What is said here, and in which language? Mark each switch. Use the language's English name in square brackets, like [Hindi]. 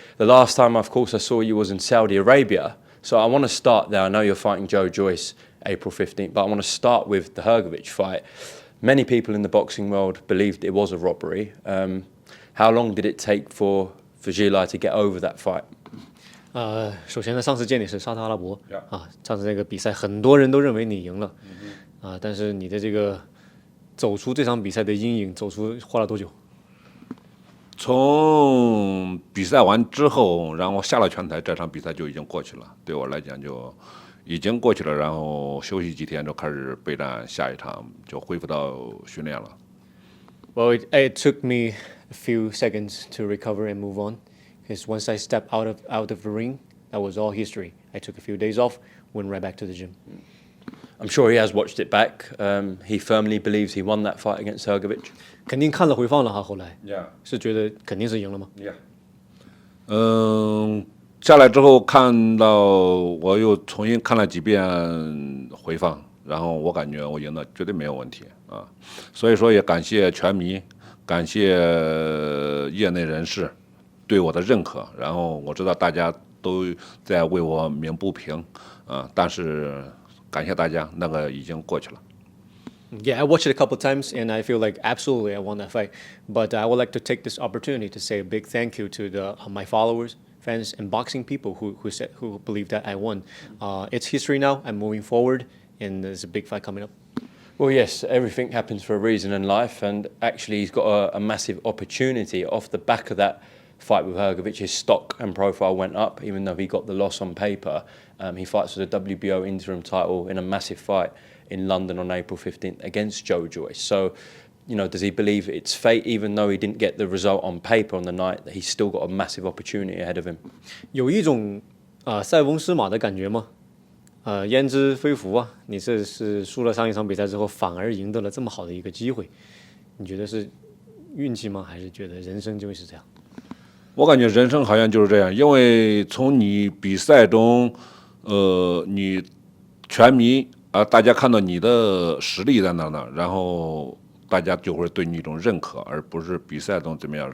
[English] The last time, of course, I saw you was in Saudi Arabia. So I want to start there. I know you're fighting Joe Joyce April 15th, but I want to start with the Hrgovic fight. Many people in the boxing world believed it was a robbery. How long did it take for Zhilei to get over that fight? [Chinese] 首先呢，上次见你是沙特阿拉伯上次那个比赛，很多人都认为你赢了，但是你的这个走出这场比赛的阴影，花了多久？从比赛完之后，然后下了拳台，这场比赛就已经过去了。对我来讲就已经过去了，然后休息几天就开始备战下一场，就恢复到训练了。 [English] Well, it took me a few seconds to recover and move on. Because once I stepped out of the ring, that was all history. I took a few days off, went right back to the gym. I'm sure he has watched it back. He firmly believes he won that fight against Hrgovic. [Chinese] 肯定看了回放了哈，后来 [English] Yeah. [Chinese] 是觉得肯定是赢了吗 [English] Yeah. [Chinese] 下来之后看到我又重新看了几遍回放，然后我感觉我赢的绝对没有问题啊。所以说也感谢拳迷，感谢业内人士。对我的认可，然后我知道大家都在为我鸣不平，但是感谢大家，那个已经过去了。 [English] Yeah, I watched it a couple times, and I feel like absolutely I won that fight. But I would like to take this opportunity to say a big thank you to my followers, fans, and boxing people who believe that I won. It's history now. I'm moving forward, and there's a big fight coming up. Well, yes, everything happens for a reason in life, and actually he's got a massive opportunity off the back of that fight with Hrgovic. His stock and profile went up, even though he got the loss on paper. He fights for the WBO interim title in a massive fight in London on April 15th against Joe Joyce. So, does he believe it's fate, even though he didn't get the result on paper on the night, that he's still got a massive opportunity ahead of him? [Chinese] 有一种塞翁失马的感觉吗？焉知非福啊！你这是输了上一场比赛之后，反而赢得了这么好的一个机会，你觉得是运气吗？还是觉得人生就会是这样？我感觉人生好像就是这样，因为从你比赛中，你拳迷大家看到你的实力在哪呢，然后大家就会对你一种认可，而不是比赛中怎么样。